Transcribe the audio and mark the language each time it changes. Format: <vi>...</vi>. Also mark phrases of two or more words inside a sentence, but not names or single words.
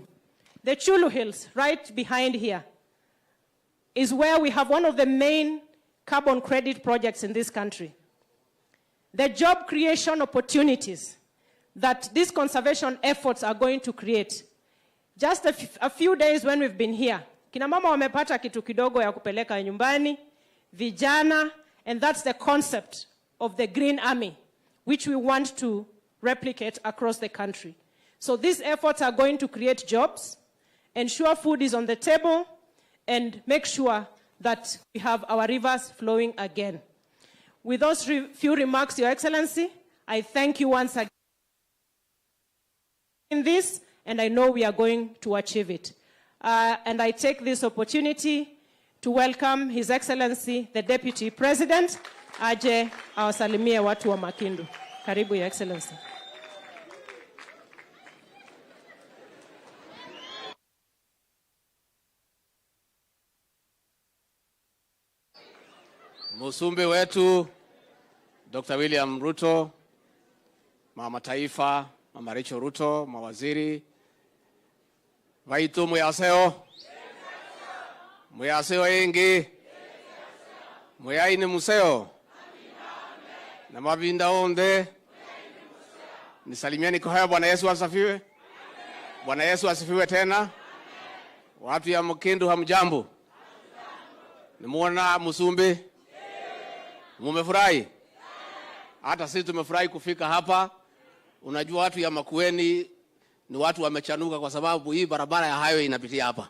<en>The Chulu Hills, right behind here, is where we have one of the main carbon credit projects in this country. The job creation opportunities that these conservation efforts are going to create. Just a few days when we've been here,</en> <sw>kina mama wamepata kitu kidogo ya kupeleka nyumbani, vijana,</sw> <en>and that's the concept of the Green Army, which we want to replicate across the country. So these efforts are going to create jobs, ensure food is on the table, and make sure that we have our rivers flowing again. With those few remarks, Your Excellency, I thank you once again in this, and I know we are going to achieve it. And I take this opportunity to welcome His Excellency, the Deputy President,</en> <sw>aje awasalimie watu wa Makindu.</sw> <en>Karibu, Your Excellency.</en> <sw>Musumbe wetu Dr. William Ruto, Mama Taifa, Mama Rachel Ruto, mawaziri,</sw> <kam>waitu muyaseo, muyaseo ingi, muyaini museo, na mabinda onde,</kam> <sw>nisalimieni kwa haya. Bwana Yesu asifiwe. Bwana Yesu asifiwe tena. Watu ya Makindu hamjambo. Nimuona Musumbe. Mumefurahi? Hata sisi tumefurahi kufika hapa. Unajua watu ya Makueni ni watu wamechanuka kwa sababu hii barabara ya highway inapitia hapa.</sw>